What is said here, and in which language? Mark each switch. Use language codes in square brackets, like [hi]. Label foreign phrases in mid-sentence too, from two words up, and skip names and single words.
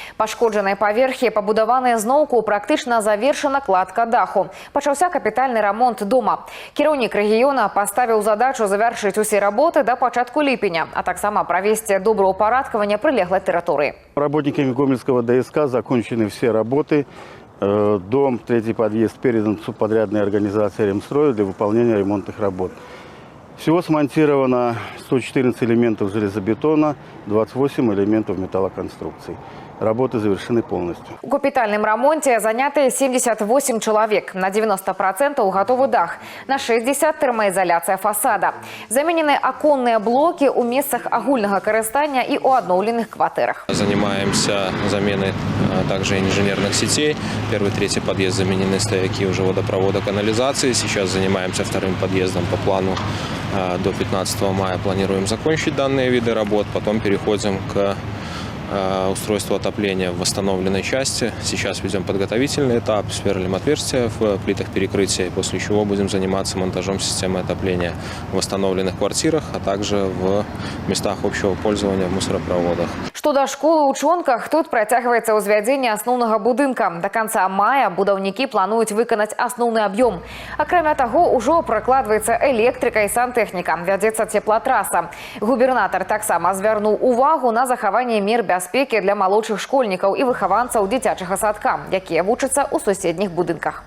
[be] Пашкоджаныя паверхі пабудаваныя зноўку, практычна завершана кладка даху. Пачаўся капітальны рамонт дома. Кіраўнік рэгіёна паставіў задачу завяршыць усе работы до пачатку ліпеня, а таксама правесці добраўпарадкаванне прылеглай тэрыторыі. [ru] Работниками Гомельского ДСК закончены все работы. Дом, третий подъезд передан субподрядной организации «Ремстрой» для выполнения ремонтных работ. Всего смонтировано 114 элементов железобетона, 28 элементов металлоконструкций. Работы завершены полностью. [be] У капітальным рамонце заняты 78 чалавек. На 90% готовы дах. На 60% тэрмаізаляцыя фасада. Заменены аконныя блоки у месцах агульнага карыстання і у адноўленых кватэрах. [ru] Занимаемся заменой также инженерных сетей. Первый, третий подъезд заменены стояки уже водопровода, канализации. Сейчас занимаемся вторым подъездом по плану. До 15 мая планируем закончить данные виды работ. Потом переходим к устройству отопления в восстановленной части. Сейчас ведем подготовительный этап, сверлим отверстия в плитах перекрытия, после чего будем заниматься монтажом системы отопления в восстановленных квартирах, а также в местах общего пользования в мусоропроводах. [be] Што да школы ў Чонках, тут працягваецца ўзвядзенне асноўнага будынка. [ru] До конца мая [be] будаўнікі плануюць выканаць асноўны аб'ём. Акрамя таго, ужо пракладваецца электрыка і сантэхніка, вядзецца цеплатраса. Губернатар таксама звярнуў увагу на захаванне мер бяспекі для малодшых школьнікаў і выхаванцаў дзіцячага садка, якія вучацца ў суседніх будынках.